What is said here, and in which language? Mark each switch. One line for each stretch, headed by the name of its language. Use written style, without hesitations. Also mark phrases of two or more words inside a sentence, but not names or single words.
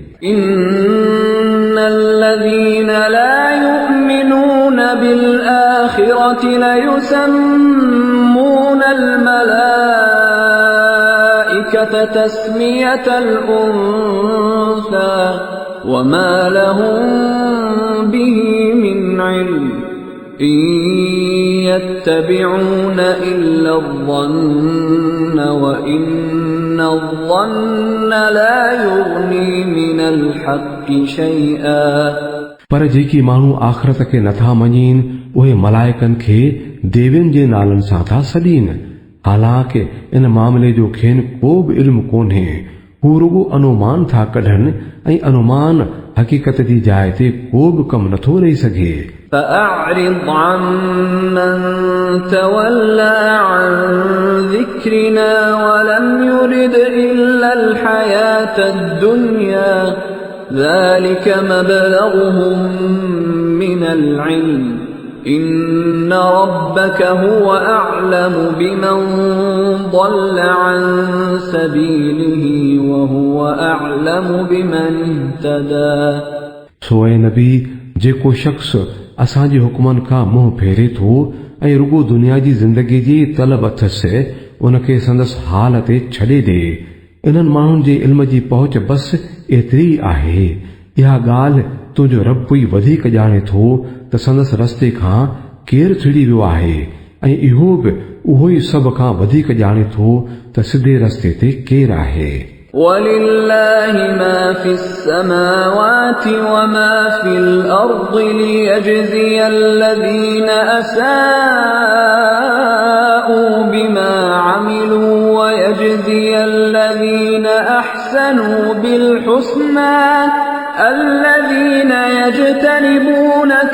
Arabic: إن الذين لا يؤمنون بالآخرة ليسمون الملائكة تسمية الأنثى وما لهم به من علم إن يتبعون إلا الظن وإن الظن لا يغني من الحق شيئا।
Sindhi: पर जेकी माण्हू आख़िरत खे नथा मञीन उहे मलाइकनि खे देवियुनि जे नालनि सां था सॾीनि, हालांकि इन मामले जो खेनि को बि इल्मु कोन्हे। हू रुगो अनुमान था कढनि ऐं अनुमान हक़ीक़त जी जाइ ते को बि कमु नथो रही सघे।
Arabic: فأعرض عمن تولى عن ذكرنا ولم يرد إلا الحياة الدنيا ذلك مبلغهم من العلم إن ربك هو أعلم بمن ضل عن سبيله وهو أعلم بمن اهتدى।
Sindhi: सोए नबी जेको शख़्स असांजे हुकमनि खां मुंहुं फेरे थो ऐं रुगो दुनिया जी ज़िंदगी जी तलब अथसि उनखे संदसि हाल ते छॾे ॾे। इन्हनि माण्हुनि जे इल्म जी पहुच बस एतिरी आहे। इहा ॻाल्हि तुंहिंजो रब ई वधीक ॼाणे थो त संदसि रस्ते खां केरु छिड़ी वियो आहे ऐं इहो बि उहो ई सभ खां वधीक ॼाणे थो त सिधे रस्ते ते केरु आहे।
Arabic: ولله ما في السماوات وما في الأرض ليجزي الذين أساءوا بما عملوا ويجزي الذين أحسنوا بالحسنى الذين يجتنبون